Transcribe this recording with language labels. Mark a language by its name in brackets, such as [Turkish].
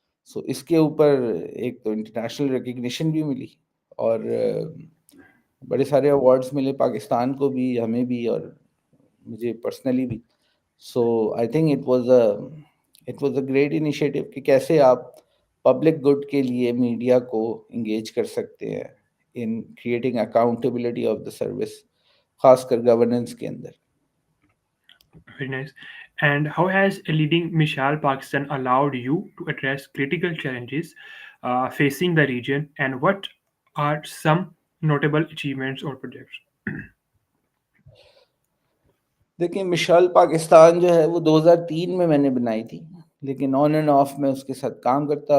[Urdu] سو اس کے اوپر ایک تو انٹرنیشنل ریکگنیشن بھی ملی, اور بڑے سارے ایوارڈز ملے پاکستان کو بھی, ہمیں بھی, اور مجھے پرسنلی بھی. [English] so I think it was a great initiative [Urdu] کہ کیسے آپ پبلک گڈ کے لیے میڈیا کو انگیج کر سکتے ہیں [English] in creating accountability of the service, [Urdu] خاص کر گورننس کے اندر. [English] Very nice. And how has leading Mishal Pakistan allowed you to address critical challenges facing the region, and what are some notable achievements or projects? [Urdu] دیکھیں, مشال پاکستان جو ہے وہ 2003 میں نے بنائی تھی, لیکن آن اینڈ آف میں اس کے ساتھ کام کرتا.